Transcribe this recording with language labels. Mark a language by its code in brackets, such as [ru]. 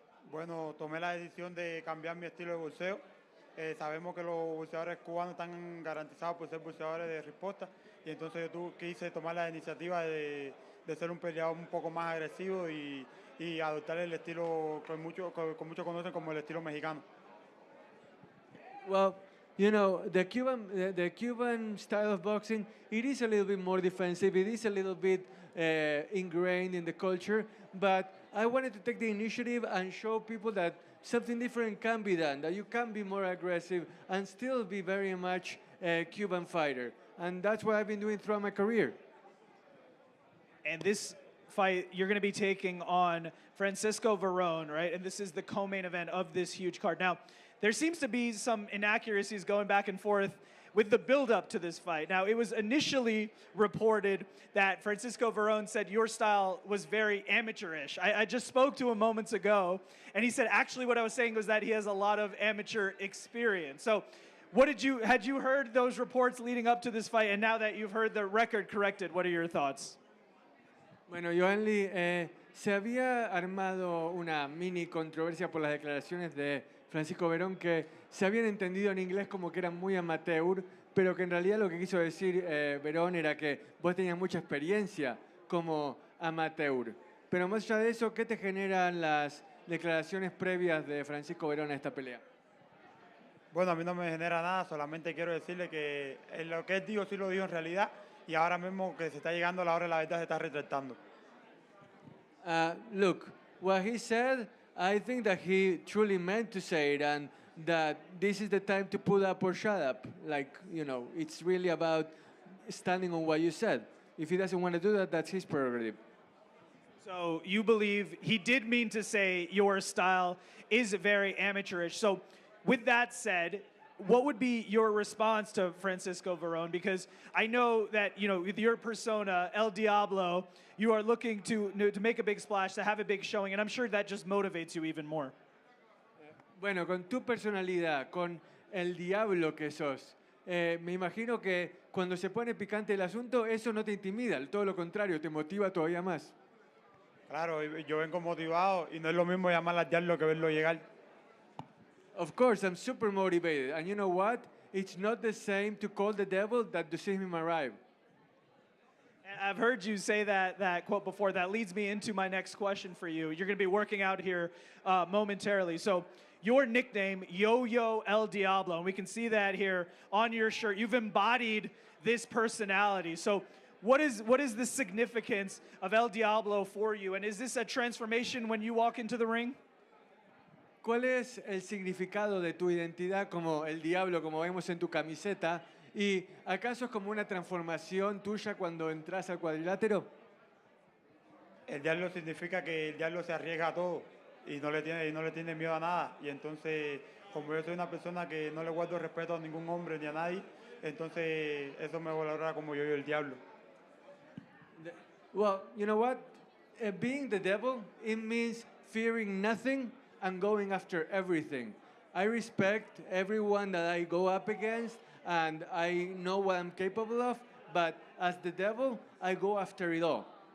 [es] Bueno, tomé la decisión de cambiar mi estilo de boxeo. Sabemos que los boxeadores cubanos están garantizados por ser boxeadores de respuesta y entonces yo quise tomar la iniciativa de ser un peleador un poco más agresivo y adoptar el estilo que muchos conocen como el estilo mexicano. [en] Well, you know, the Cuban style of boxing, it is a little bit more defensive. It is a little bit ingrained in the culture, but I wanted to take the initiative and show people that something different can be done, that you can be more aggressive and still be very much a Cuban fighter. And that's what I've been doing throughout my career. And this fight, you're going to be taking on Francisco Veron, right? And this is the co-main event of this huge card. Now, there seems to be some inaccuracies going back and forth with the build-up to this fight. Now, it was initially reported that Francisco Veron said your style was very amateurish. I just spoke to him moments ago, and he said actually what I was saying was that he has a lot of amateur experience. So had you heard those reports leading up to this fight, and now that you've heard the record corrected, what are your thoughts? [es] Bueno, Yoenli, se había armado una mini controversia por las declaraciones de Francisco Verón que se habían entendido en inglés como que eran muy amateur, pero que en realidad lo que quiso decir Verón era que vos tenías mucha experiencia como amateur. Pero más allá de eso, ¿qué te generan las declaraciones previas de Francisco Verón a esta pelea? Bueno, a mí no me genera nada, solamente quiero decirle que lo que él dijo sí lo dijo en realidad y ahora mismo que se está llegando la hora de la verdad se está retractando. [en] Look, what he said, I think that he truly meant to say it and that this is the time to put up or shut up. Like, you know, it's really about standing on what you said. If he doesn't want to do that, that's his prerogative. So you believe he did mean to say your style is very amateurish. So with that said, what would be your response to Francisco Veron? Because I know that, you know, with your persona, El Diablo, you are looking to make a big splash, to have a big showing, and I'm sure that just motivates you even more. [es] Bueno, con tu personalidad, con el diablo que sos, me imagino que cuando se pone picante el asunto, eso no te intimida, todo lo contrario, te motiva todavía más. Claro, yo vengo motivado y no es lo mismo llamar al diablo que verlo llegar. [en] Of course, I'm super motivated. And you know what? It's not the same to call the devil that to see him arrive. And I've heard you say that quote before. That leads me into my next question for you. You're going to be working out here momentarily. So your nickname, Yo-Yo El Diablo, and we can see that here on your shirt. You've embodied this personality. So what is the significance of El Diablo for you? And is this a transformation when you walk into the ring? [es] ¿Cuál es el significado de tu identidad como el diablo, como vemos en tu camiseta? ¿Y acaso es como una transformación tuya cuando entras al cuadrilátero? El diablo significa que el diablo se arriesga a todo y no le tiene miedo a nada. Y entonces, como yo soy una persona que no le guardo respeto a ningún hombre ni a nadie, entonces eso me valora como yo el diablo. [en] Well, you know what? Being the devil, it means fearing nothing and going after everything. I respect everyone that I go up against, and I know what I'm capable of, but as the devil, I go after it all.